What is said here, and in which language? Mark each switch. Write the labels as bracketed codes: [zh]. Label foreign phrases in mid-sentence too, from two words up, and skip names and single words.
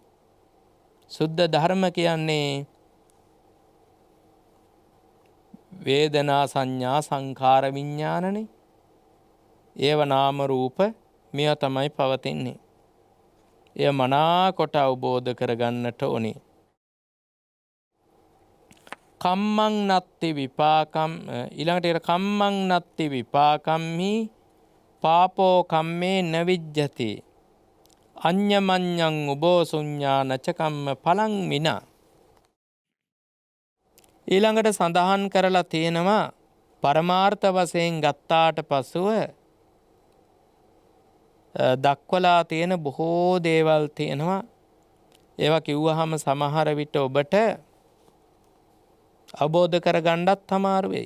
[si] සුද්ධ ධර්ම කියන්නේ වේදනා සංඥා සංඛාර විඥානනේ. ඒව නාම රූප මේවා තමයි පවතින්නේ. එය මනාකොට අවබෝධ කරගන්නට ඕනේ. [pi] කම්මං නත්ති විපාකම් ඊළඟට කම්මං නත්ති විපාකම්හි පාපෝ කම්මේ නවිජ්ජති අඤ්ඤමඤ්ඤං උබෝ ශුඤ්ඤා නච කම්ම පලං විනා. [si] ඊළඟට සඳහන් කරලා තියෙනවා පරමාර්ථ වශයෙන් ගත්තාට පසුව දක්වලා තියෙන බොහෝ දේවල් තියෙනවා. ඒවා කිව්වහම සමහර විට ඔබට අවබෝධ කරගන්නත් අමාරු වෙයි.